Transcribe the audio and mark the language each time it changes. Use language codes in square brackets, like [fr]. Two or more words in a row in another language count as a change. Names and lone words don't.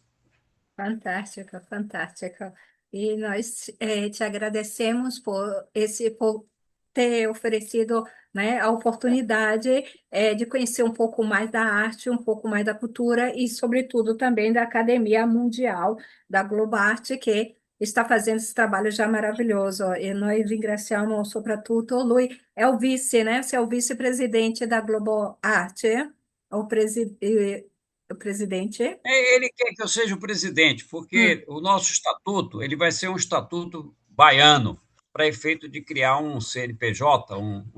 [pt] Fantástica, fantástica. E nós te agradecemos por ter oferecido, né, a oportunidade de conhecer um pouco mais da arte, um pouco mais da cultura e, sobretudo, também da Academia Mundial da Globarte, que está fazendo esse trabalho já maravilhoso. [it] E nós ringraziamos soprattutto lui, [pt] é o vice, né? Você é o vice-presidente da Globo Arte, é o presidente. Ele quer que eu seja o presidente, Hum. porque o nosso estatuto ele vai ser um estatuto baiano, para efeito de criar um CNPJ, um